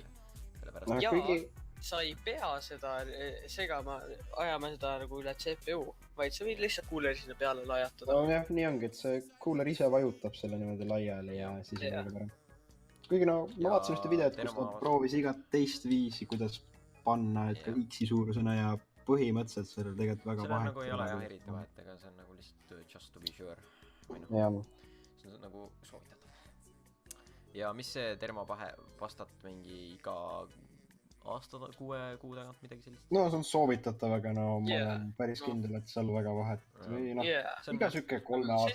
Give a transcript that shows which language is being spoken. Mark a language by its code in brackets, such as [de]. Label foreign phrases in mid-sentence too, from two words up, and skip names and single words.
[et] Ja sa ei pea seda ajama seda nagu üle CPU, vaid sa võid lihtsalt kuuleri sinna peale lajatada. No jah, nii ongi, et see kuuler ise vajutab selle niimoodi laiali ja siis on väga parem. Kuigi no, ma vaatasin ühte videot, kus ta proovis igat teist viisi, kuidas panna, et ka X-i suurusena ja põhimõtteliselt sellel tegelikult väga vahet. See nagu ei ole jah eriti vahet, ega see on nagu lihtsalt [en] just to be sure. [et] See on nagu soovitatav. Ja mis see termopastat mingi iga aasta 6 kuu tagant midagi sellist? No see on soovitatav, aga no ma olen päris kindel, et seal väga vahet. Või noh, iga süke 3 aasta.